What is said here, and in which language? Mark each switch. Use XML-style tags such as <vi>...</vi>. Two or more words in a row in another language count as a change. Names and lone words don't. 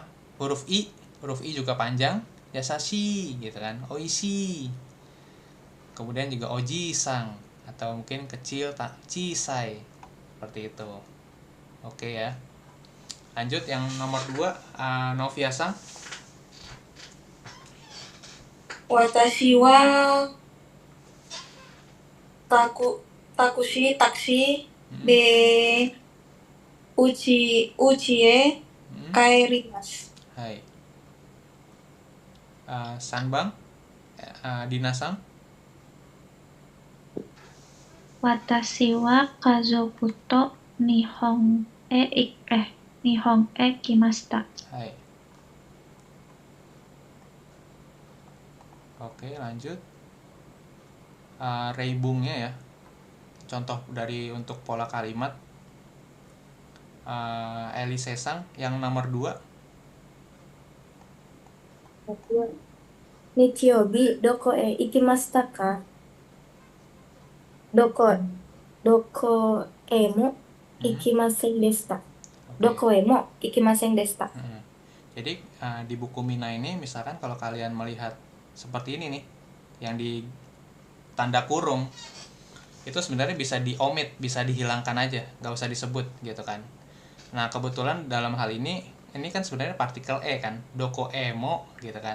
<id>Huruf I juga panjang, yasashi gitu kan. Oishi. Kemudian juga oji-sang atau mungkin kecil chisai. Seperti itu. Oke ya. Lanjut yang nomor 2, Novia-sang.</id> <ja>私はタクシーで家へ Hmm. 帰ります。 Hai. Sanbang, Dinasang. 私は家族と日本へ来ました。</ja> <id>Hai. Oke, lanjut. Reibungnya ya. Contoh dari untuk pola kalimat. Eli Sesang yang nomor 2.</id> <ja>日曜日、どこへ行きましたか？どこへも行きませんでした。</ja> <id>Oke.</id> <ja>どこへも行きませんでした。</ja> <id>Jadi di buku Mina ini misalkan kalau kalian melihat seperti ini nih, yang di tanda kurung, itu sebenarnya bisa diomit, bisa dihilangkan aja, nggak usah disebut gitu kan. Nah, kebetulan dalam hal ini kan sebenarnya partikel e kan,</id> <ja>どこへも</ja> <id>gitu kan.</id>